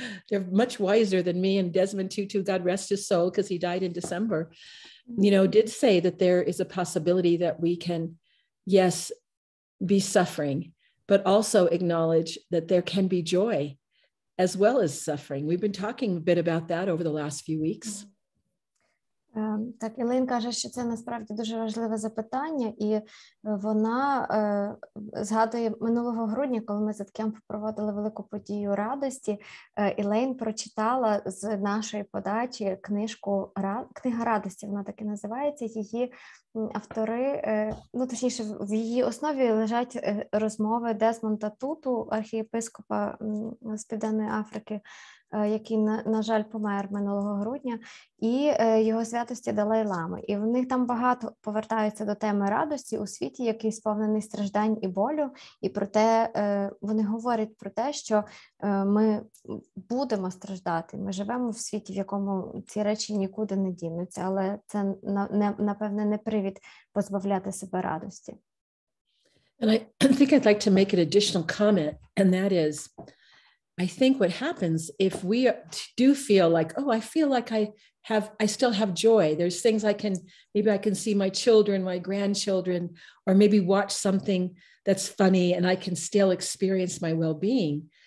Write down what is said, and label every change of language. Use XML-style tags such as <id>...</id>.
<en>They're much wiser than me, and Desmond Tutu, God rest his soul, because he died in December, did say that there is a possibility that we can, yes, be suffering, but also acknowledge that there can be joy as well as suffering. We've been talking a bit about that over the last few weeks.</en> <uk>Так, Елейн каже, що це насправді дуже важливе запитання, і вона згадує минулого грудня, коли ми з Аткем проводили велику подію радості, Елейн прочитала з нашої подачі «Книга радості», вона так і називається, її автори, точніше, в її основі лежать розмови Десмонда Туту, архієпископа з Південної Африки, який, на жаль, помер минулого грудня, і його святості Далай-Лами. І в них там багато повертаються до теми радості у світі, який сповнений страждань і болю, і про те, вони говорять про те, що ми будемо страждати, ми живемо в світі, в якому ці речі нікуди не дінуться, але це, напевне, не привід позбавляти себе радості.</uk> <en>And I think I'd like to make an additional comment, and that is, I think what happens if we do feel like, oh, I feel like I still have joy. There's things maybe I can see my children, my grandchildren, or maybe watch something that's funny and I can still experience my well-being.</en>